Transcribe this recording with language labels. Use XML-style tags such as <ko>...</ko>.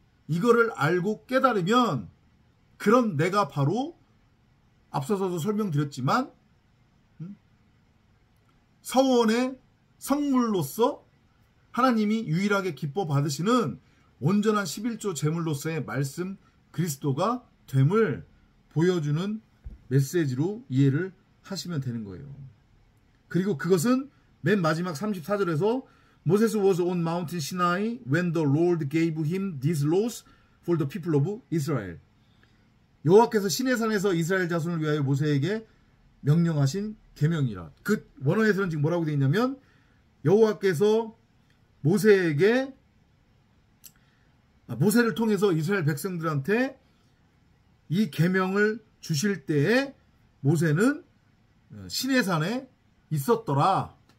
<ko>이거를 알고 깨달으면 그런 내가 바로 앞서서도 설명드렸지만 서원의 성물로서 하나님이 유일하게 기뻐 받으시는 온전한 11조 제물로서의 말씀 그리스도가 됨을 보여주는 메시지로 이해를 하시면 되는 거예요. 그리고 그것은 맨 마지막 34절에서</ko> <en>Moses was on Mountain Sinai when the Lord gave him these laws for the people of Israel.</en> <ko>여호와께서 시내산에서 이스라엘 자손을 위하여 모세에게 명령하신 계명이라. 그 원어에서는 지금 뭐라고 되어 있냐면 여호와께서 모세를 통해서 이스라엘 백성들한테 이 계명을 주실 때에 모세는 시내산에 있었더라.</ko>